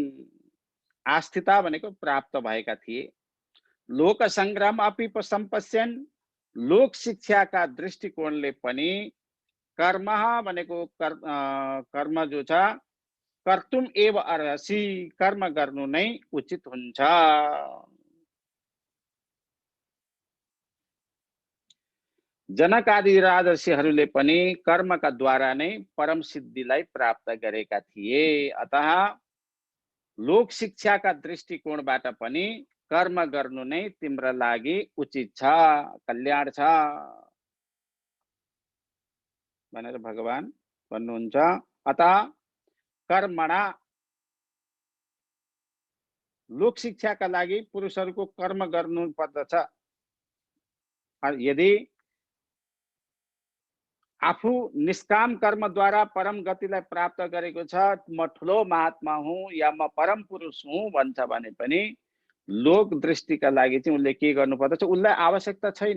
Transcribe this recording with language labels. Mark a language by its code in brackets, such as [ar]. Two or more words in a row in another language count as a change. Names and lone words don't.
[ne] आस्थिता भनेको प्राप्त भएका थिए। [sa] लोक संग्राम अपि संपश्यन्, [ne] लोक शिक्षाका दृष्टिकोणले पनि कर्म भनेको कर्म जो छ, [sa] कर्तुम एव अर्हसि, [ne] कर्म गर्नु नै उचित हुन्छ। जनक आदि राजर्षिहरूले पनि कर्मका द्वारा नै परम सिद्धिलाई प्राप्त गरेका थिए। अतः लोक शिक्षाका दृष्टिकोणबाट पनि कर्म गर्नु नै तिम्रो लागि उचित छ, कल्याण छ भनेर भगवान भन्नुहुन्छ। अतः कर्मणा, लोक शिक्षाका लागि पुरुषहरूको कर्म गर्नु पर्दछ। यदि आफू निष्काम कर्म द्वारा परम गतिलाई प्राप्त गरेको छ, म ठुलो महात्मा हुँ या म परम पुरुष हुँ भन्छ भने पनि लोक दृष्टिका लागि चाहिँ उसले के गर्नु पर्दछ, उसलाई आवश्यकता छैन।